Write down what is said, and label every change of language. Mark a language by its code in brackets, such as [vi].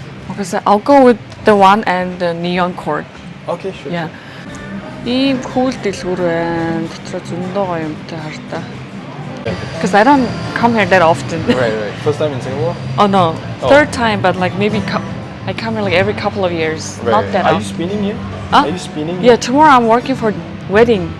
[en] Okay, I'll go with the one and the neon cord. Okay, sure. Yeah. [mn] Ийм cool дэлгүүр байна. Дотроо зөндөө гоё юмтай хартаа. [en] Because I don't come here that often. Right. First time in Singapore? Oh no, third time, but like maybe I come here like every couple of years. Right. Not that Are you often. spinning here? Huh? Are you spinning? Yeah, tomorrow I'm working for wedding.